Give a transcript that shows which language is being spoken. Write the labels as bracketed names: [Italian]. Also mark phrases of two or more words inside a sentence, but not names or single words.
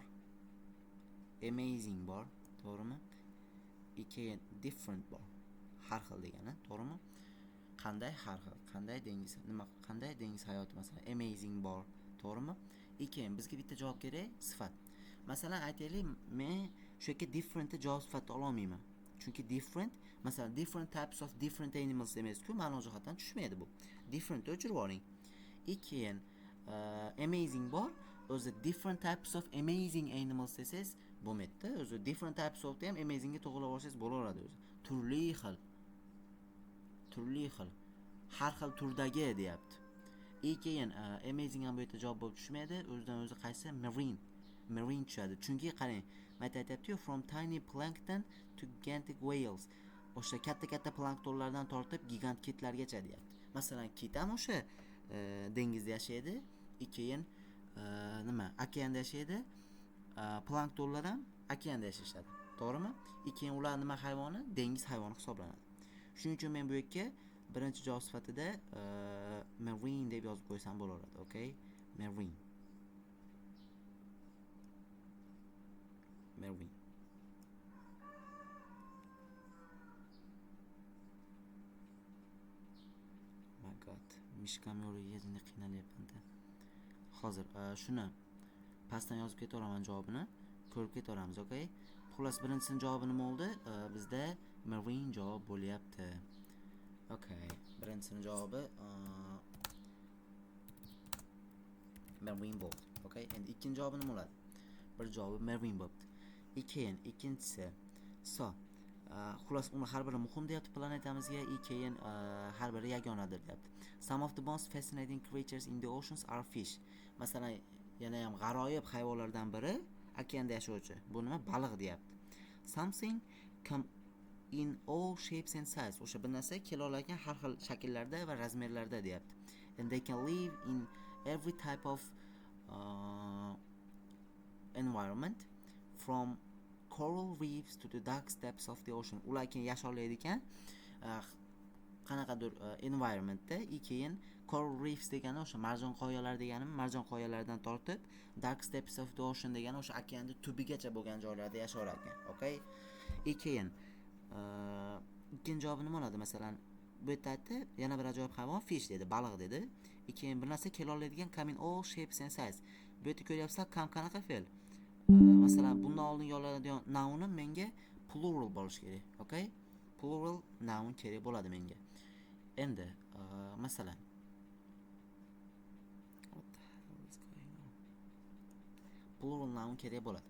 [Uzbek] Amazing bor, to'g'rimi? Keyin different bor. Har xil degani, to'g'rimi? Qanday har xil, qanday dengiz, nima, qanday dengiz hayoti masalan amazing bor, to'g'rimi? Keyin bizga bitta javob kerak, sifat. Masalan, aytaylik, men shu yerga different javob sifatini ola olmayman. Chunki different, masalan, [English] different types of different animals [Uzbek] emas-ku, ma'no jihatdan tushmaydi bu. Different o'chirib oling. Keyin amazing bor, o'zi [English] different types of amazing animals [Uzbek] desangiz bo'lmaydi. O'zi [English] different types of [Uzbek] ham amazingga to'g'rilab olsangiz bo'laveradi o'zi. Turli xil. Har xil turdagi deyapti. Keyin amazing ham bu yerda javob bo'lib tushmaydi. O'zidan o'zi qaysi? Marine tushadi. Chunki qarang, men aytayapti-ku, [English] from tiny plankton to gigantic whales. [Uzbek] O'sha katta planktonlardan tortib gigant kitlargacha deyapti. Masalan, kit ham o'sha dengizda yashaydi. Keyin nima? Okeanda yashaydi. Planktonlar ham okeanda yashashadi. To'g'rimi? Keyin ular nima hayvoni? Dengiz hayvoni hisoblanadi. Shuning uchun men bu yerga birinchi javob sifatida marine deb yozib qo'ysam bo'laveradi. [English] Okay? Marine. My god, [Uzbek] mishkam yo'liga qiynalyapman-da. Hozir shuni pastdan yozib ketaveraman javobini, ko'rib ketaveramiz, okay? Xullas, birinchisining javobi nima bo'ldi? Bizda marine javob bo'lyapti. Okay, birinchisining javobi marine bo'ldi. Okay, endi ikkinchi javobi nima bo'ladi? Bir javobi marine bo'ldi. Keyin ikkinchisi xullas, uni har biri muhim deyapti planetamizga. Keyin har biri yagonadir deyapti. [English] Some of the most fascinating creatures in the oceans are fish. [Uzbek] Masalan, yana ham g'aroyib hayvonlardan biri okeanda yashovchi. Bu nima? Baliq deyapti. [English] Something come in all shapes and sizes. [Uzbek] O'sha bir narsa kela oladigan har xil shakllarda va razmerlarda deyapti. [English] And they can live in every type of environment from coral reefs to the dark depths of the ocean. [Uzbek] Ular keyin yashollaydi ekan qanaqadir environmentda. Keyin [English] coral reefs [Uzbek] degani o'sha marjon qoyalar deganimi? Marjon qoyalaridan tortib [English] dark depths of the ocean [Uzbek] degani o'sha okeanda tubigacha bo'lgan joylarda yashar ekan. Okay? Keyin ikkinchi javob nima bo'ladi? Masalan, bu yerda aytdi, yana bir ajoyib hayvon fish dedi, baliq dedi. Keyin bir narsa kela oladigan [English] come in all shapes and sizes. [Uzbek] Bu yerda ko'ryapsizlar, qanaqa fe'l? Masalan, bundan oldin yoziladigan noun menga plural bo'lishi kerak. Okay? [English] Plural noun [Uzbek] kerak bo'ladi menga. Endi masalan, [English] plural noun [Uzbek] kerak bo'ladi.